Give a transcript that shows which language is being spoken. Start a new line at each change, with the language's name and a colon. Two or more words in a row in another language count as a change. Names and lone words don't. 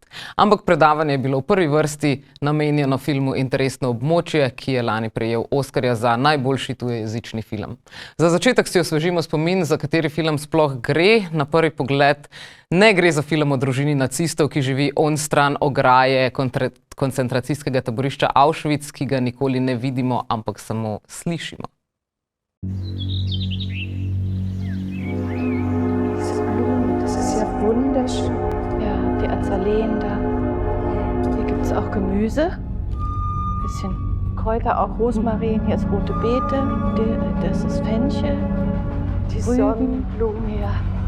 Slovenian: Ampak predavanje je bilo v prvi vrsti namenjeno filmu Interesno območje, ki je lani prejel Oskarja za najboljši tujejezični film. Za začetek si osvežimo spomin, za kateri film sploh gre. Na prvi pogled ne gre za film o družini nacistov, ki živi onstran ograje koncentracijskega taborišča Auschwitz, ki ga nikoli ne vidimo, ampak samo slišimo.
German: Das ist ja wunderschön. Ja, die Azaleen da. Hier gibt es auch Gemüse. Ein bisschen Kräuter, auch Rosmarin. Hier ist rote Beete. Das ist Fenchel. Die Sonnenblumen, ja.